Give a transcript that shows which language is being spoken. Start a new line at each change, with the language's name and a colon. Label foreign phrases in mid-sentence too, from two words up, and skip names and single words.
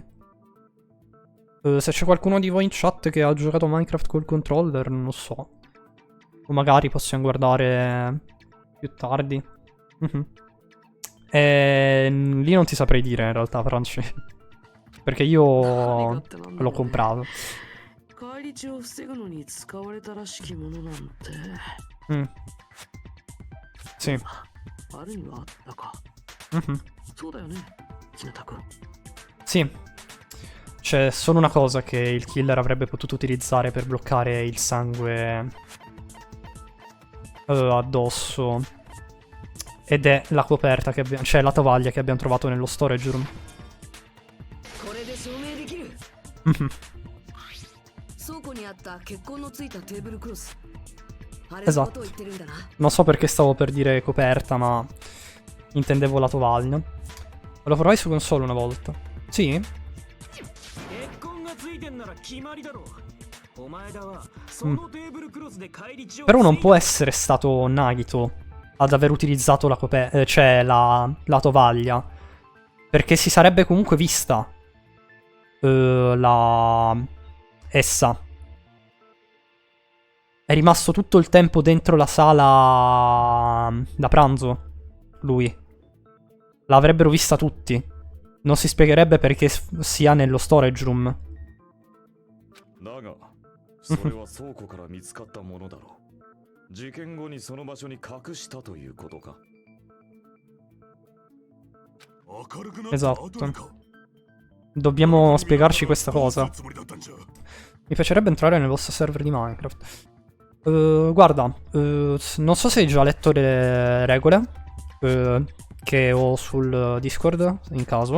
Italian: Se c'è qualcuno di voi in chat che ha giocato Minecraft col controller, non lo so. O magari possiamo guardare più tardi. Lì non ti saprei dire in realtà, Franci. Perché io l'ho comprato.
Japanese: 返り血を防ぐのに使われたらしきものなんて。
Italian: Sì.
Japanese: あるにはあったか。そうだよね、ひなたくん。
Italian: Sì. C'è solo una cosa che il killer avrebbe potuto utilizzare per bloccare il sangue addosso. Ed è la coperta che abbiamo, cioè la tovaglia che abbiamo trovato nello
English: storage room.
Japanese: これで証明できる。倉庫にあった血痕のついたテーブルクロス。あれのことを言ってるんだな。
Italian: Non so perché stavo per dire coperta, ma intendevo la tovaglia. Lo provai su console una volta. Sì?
Japanese: 血痕がついてんなら決まりだろ。お前だはそのテーブルクロスで返り血を。
Italian: Però non può essere stato Nagito ad aver utilizzato la coperta, cioè la tovaglia. Perché si sarebbe comunque vista essa. È rimasto tutto il tempo dentro la sala da pranzo. Lui. L'avrebbero vista tutti. Non si spiegherebbe perché sia nello
English: storage room.
Japanese: だが、それは倉庫から見つかったものだろう。事件後にその場所に隠したということか。
Italian: Esatto. Dobbiamo spiegarci questa cosa. Mi piacerebbe entrare nel vostro server di Minecraft. Guarda, non so se hai già letto le regole che ho sul Discord, in caso.